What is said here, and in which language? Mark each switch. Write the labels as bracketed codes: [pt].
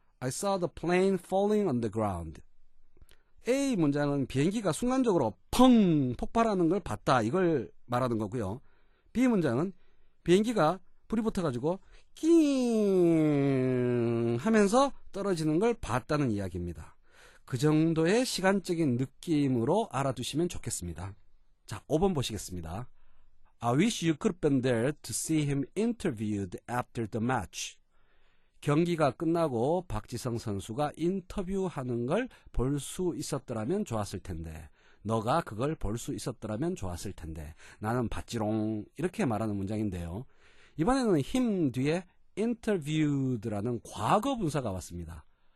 [en] I saw the plane falling on the ground. [ko] A 문장은 비행기가 순간적으로 펑 폭발하는 걸 봤다, 이걸 말하는 거고요. B 문장은 비행기가 불이 붙어가지고 낑 하면서 떨어지는 걸 봤다는 이야기입니다. 그 정도의 시간적인 느낌으로 알아두시면 좋겠습니다. 자, 5번 보시겠습니다. [en] I wish you could have been there to see him interviewed after the match. [ko] 경기가 끝나고 박지성 선수가 인터뷰하는 걸 볼 수 있었더라면 좋았을 텐데, 너가 그걸 볼 수 있었더라면 좋았을 텐데, 나는 봤지롱, 이렇게 말하는 문장인데요. 이번에는 him 뒤에 interviewed라는 과거 분사가 왔습니다.